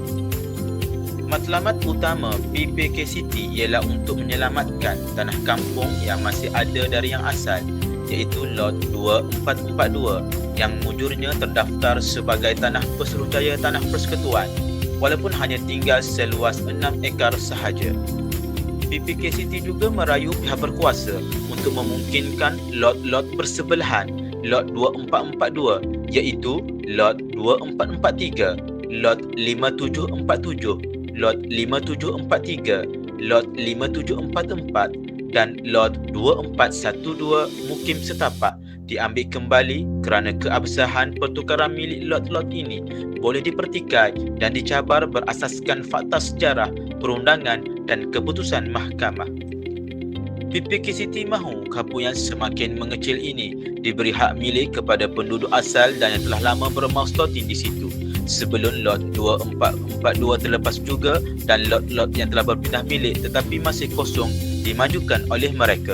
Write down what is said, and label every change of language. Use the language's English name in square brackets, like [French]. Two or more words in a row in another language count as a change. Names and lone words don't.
[Malay] Matlamat utama PPKCT ialah untuk menyelamatkan tanah kampung yang masih ada dari yang asal, iaitu lot 2442 yang mujurnya terdaftar sebagai tanah Pesuruhjaya Tanah Persekutuan walaupun hanya tinggal seluas 6 ekar sahaja. PPKCT juga merayu pihak berkuasa untuk memungkinkan lot-lot bersebelahan lot 2442 iaitu lot 2443, lot 5747, lot 5743, lot 5744 dan lot 2412 Mukim Setapak diambil kembali kerana keabsahan pertukaran milik lot-lot ini boleh dipertikai dan dicabar berasaskan fakta sejarah, perundangan dan keputusan mahkamah. PPKCT mahu kampung yang semakin mengecil ini diberi hak milik kepada penduduk asal dan yang telah lama bermastautin di situ sebelum lot 2442 terlepas juga dan lot-lot yang telah berpindah milik tetapi masih kosong dimajukan oleh mereka.